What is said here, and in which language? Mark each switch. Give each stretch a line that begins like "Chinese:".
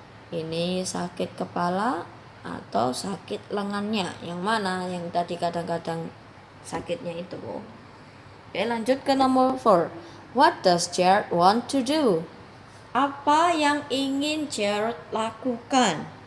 Indonesian: Ini sakit kepala atau sakit lengannya. Yang mana yang tadi kadang-kadang sakitnya itu? Oke, lanjut ke nomor 4.
English: What does Jared want to do?
Indonesian: Apa yang ingin Jared lakukan?